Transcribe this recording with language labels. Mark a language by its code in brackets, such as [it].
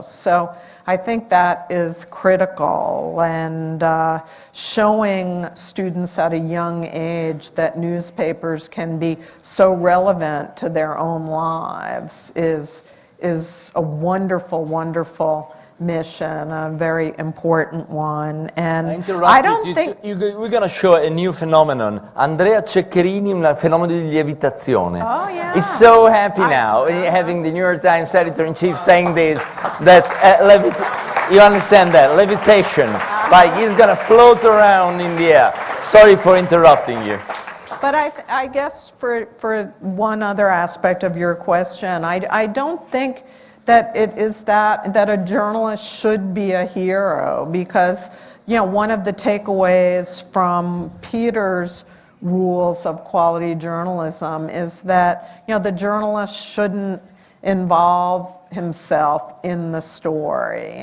[en] So I think that is critical, and showing students at a young age that newspapers can be so relevant to their own lives is a wonderful, wonderful mission, a very important one. And I don't think... We're going to show a new phenomenon. [it] Andrea Ceccherini, un fenomeno di lievitazione. [en] Oh, yeah. He's so happy now, having the New York Times editor-in-chief saying this, that you understand that, levitation, like he's going to float around in the air. Sorry for interrupting you. But I guess for one other aspect of your question, I don't think that it is that a journalist should be a hero, because one of the takeaways from Peter's rules of quality journalism is that the journalist shouldn't involve himself in the story.